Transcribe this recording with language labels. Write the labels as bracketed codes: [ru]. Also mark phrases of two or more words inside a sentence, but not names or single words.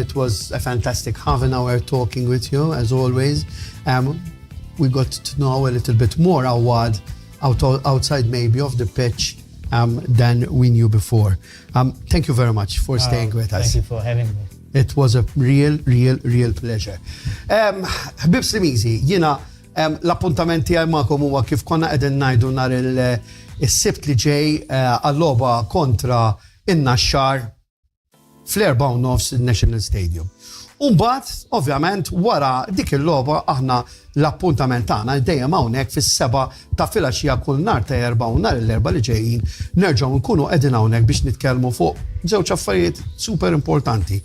[en] It was a fantastic half an hour talking with you, as always. We got to know a little bit more, Awad, outside maybe of the pitch than we knew before. Thank you very much for staying with us. Thank you for having me. It was a real pleasure. [mt] Ħbib Slimizi, jina l-appuntamenti għaj ma'kom huwa kif konna qegħdin ngħidu nhar is-sibt li ġej għall-logħba kontra in-Naxxar fl-4:30 in-National Stadium. Mbagħad, ovvjament, wara dik il-logħba aħna l-appuntament tagħna dejjem hawnhekk fis-7 ta' filgħaxija kull nhar ta' erba' u nhar l-erba' li ġejjin nerġgħu nkunu qegħdin hawnhekk biex nitkellmu fuq żewġ affarijiet super importanti.